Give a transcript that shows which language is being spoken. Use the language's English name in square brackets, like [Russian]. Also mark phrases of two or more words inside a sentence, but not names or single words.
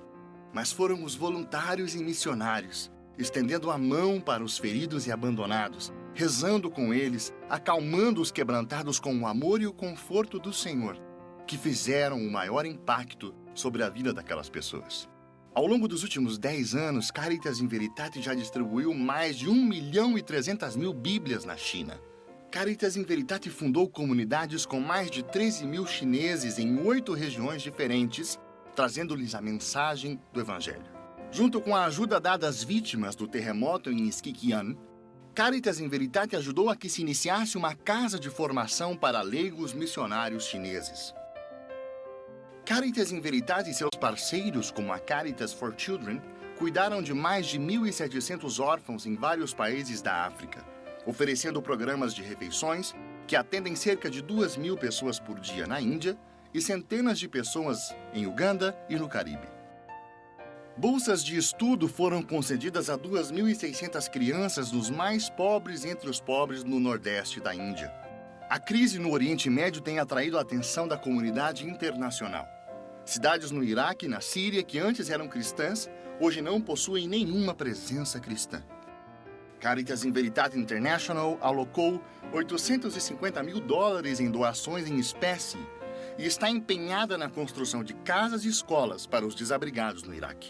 [Portuguese] Mas foram os voluntários e missionários, estendendo a mão para os feridos e abandonados, rezando com eles, acalmando os quebrantados com o amor e o conforto do Senhor, que fizeram o maior impacto sobre a vida daquelas pessoas. Ao longo dos últimos 10 anos, Caritas in Veritate já distribuiu mais de 1.300.000 Bíblias na China. Caritas in Veritate fundou comunidades com mais de 13.000 chineses em 8 regiões diferentes, trazendo-lhes a mensagem do Evangelho. Junto com a ajuda dada às vítimas do terremoto em Skikian, Caritas in Veritate ajudou a que se iniciasse uma casa de formação para leigos missionários chineses. Caritas in Veritate e seus parceiros, como a Caritas for Children, cuidaram de mais de 1.700 órfãos em vários países da África, oferecendo programas de refeições, que atendem cerca de 2.000 pessoas por dia na Índia e centenas de pessoas em Uganda e no Caribe. Bolsas de estudo foram concedidas a 2.600 crianças dos mais pobres entre os pobres no Nordeste da Índia. A crise no Oriente Médio tem atraído a atenção da comunidade internacional. Cidades no Iraque e na Síria, que antes eram cristãs, hoje não possuem nenhuma presença cristã. Caritas in Veritate International alocou $850 mil em doações em espécie e está empenhada na construção de casas e escolas para os desabrigados no Iraque.